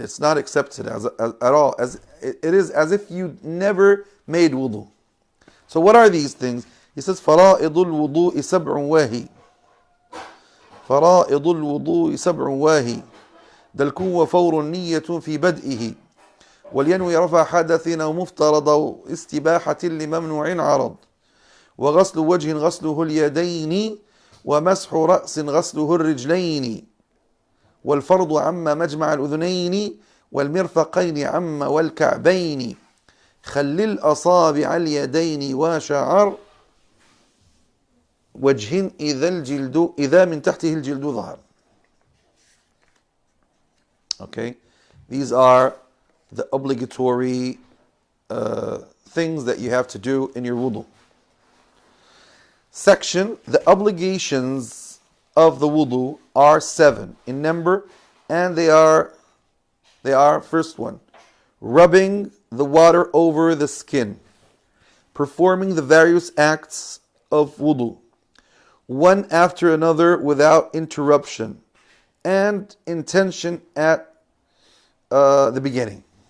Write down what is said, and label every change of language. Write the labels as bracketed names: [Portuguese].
[English] It's not accepted at all. It is as if you never made wudu. So what are these things? He says, [Arabic] فَرَائِضُ الْوُضُوءِ سَبْعٌ وَاهِي. فَرَائِضُ الْوُضُوءِ سَبْعٌ وَاهِي. دَلْكٌ وَفَوْرٌ نِيَّةٌ فِي بَدْئِهِ. ولينوي رفع حدث أو مفترض أو استباحة لممنوع عرض. وغسل وجه غسله اليدين ومسح رأس غسله الرجلين. والفرض عم مجمع الأذنين والمرفقين عم والكعبين. خلل أصابع اليدين وشعر وجه إذا من تحته الجلد ظهر. [English] Okay, these are the obligatory things that you have to do in your wudu. Section, the obligations of the wudu are 7 in number, and they are first one, rubbing the water over the skin, performing the various acts of wudu, one after another without interruption, and intention at the beginning.